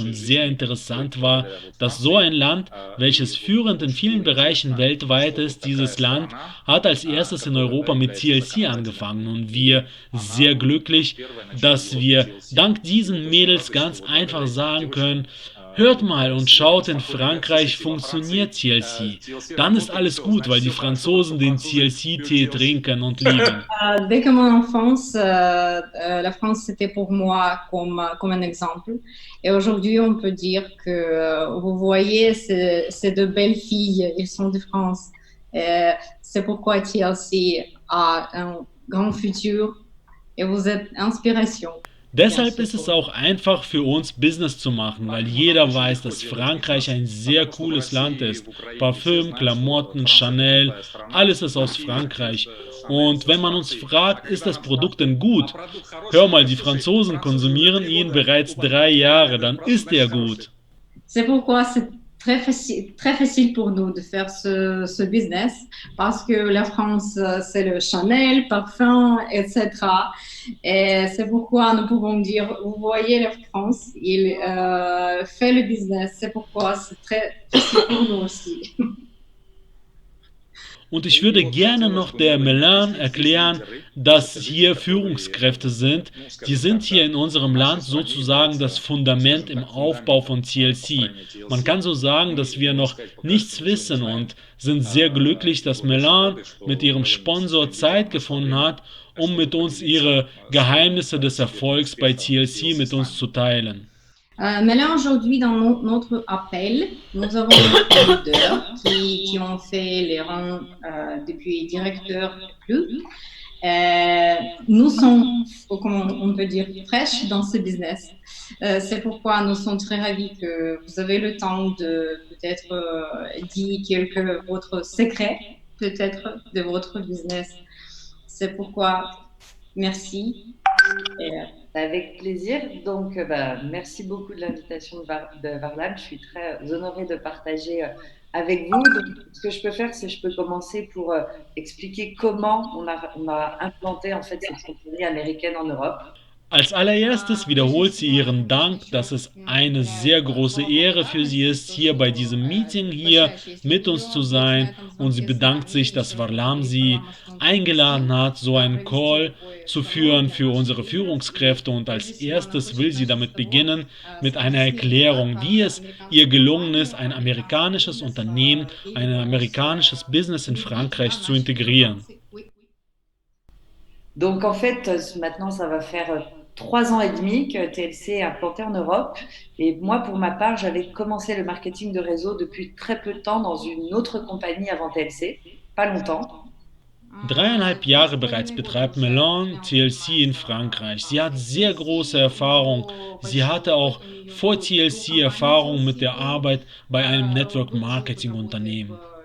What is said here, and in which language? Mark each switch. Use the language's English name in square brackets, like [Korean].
[German] Und sehr interessant war, dass so ein Land, welches führend in vielen Bereichen weltweit ist, dieses Land hat als erstes in Europa mit TLC angefangen und wir sehr glücklich, dass wir dank diesen Mädels ganz einfach sagen können, hört mal und schaut, in Frankreich funktioniert TLC. Dann ist alles gut, weil die Franzosen den TLC-Tee trinken und lieben. [French] Dès que mon enfance, la France c'était pour moi comme un exemple. Et aujourd'hui, on peut dire que vous voyez ces deux belles filles, elles sont de France. Et c'est pourquoi TLC a un grand futur et vous êtes inspiration. [German] Deshalb ist es auch einfach für uns Business zu machen, weil jeder weiß, dass Frankreich ein sehr cooles Land ist. Parfüm, Klamotten, Chanel, alles ist aus Frankreich. Und wenn man uns fragt, ist das Produkt denn gut? Hör mal, die Franzosen konsumieren ihn bereits 3 Jahre, dann ist er gut. [French] C'est pourquoi c'est très facile pour nous de faire ce business parce que la France, c'est le Chanel, parfum, etc. Et c'est pourquoi nous pouvons dire, vous voyez, la France, il fait le business. C'est pourquoi c'est très facile pour nous aussi. [German] Und ich würde gerne noch der Melan erklären, dass hier Führungskräfte sind. Die sind hier in unserem Land sozusagen das Fundament im Aufbau von TLC. Man kann so sagen, dass wir noch nichts wissen und sind sehr glücklich, dass Melan mit ihrem Sponsor Zeit gefunden hat, um mit uns ihre Geheimnisse des Erfolgs bei TLC mit uns zu teilen. [French] Mais là, aujourd'hui, dans notre appel, nous avons des leaders qui ont fait les rangs depuis directeur plus. Nous sommes, comment on peut dire, fraîches dans ce business. C'est pourquoi nous sommes très ravis que vous avez le temps de peut-être dire quelques votre secret, peut-être, de votre business. C'est pourquoi, merci. Avec plaisir. Donc, merci beaucoup de l'invitation de Varlam. Je suis très honorée de partager avec vous. Donc, ce que je peux faire, c'est que je peux commencer pour expliquer comment on a implanté en fait cette compagnie américaine en Europe. [German] Als allererstes wiederholt sie ihren Dank, dass es eine sehr große Ehre für sie ist, hier bei diesem Meeting hier mit uns zu sein, und sie bedankt sich, dass Varlam sie eingeladen hat, so einen Call zu führen für unsere Führungskräfte, und als erstes will sie damit beginnen mit einer Erklärung, wie es ihr gelungen ist, ein amerikanisches Unternehmen, ein amerikanisches Business in Frankreich zu integrieren. [French] Donc en fait, maintenant ça va faire 3 ans et demi que TLC est implanté en Europe. Et moi, pour ma part, j'avais commencé le marketing de réseau depuis très peu de temps dans une autre compagnie avant TLC, pas longtemps. [German] 3,5 Jahre bereits betreibt Melan TLC in Frankreich. Sie hat sehr große Erfahrung. Sie hatte auch vor TLC Erfahrung mit der Arbeit bei einem Network Marketing Unternehmen.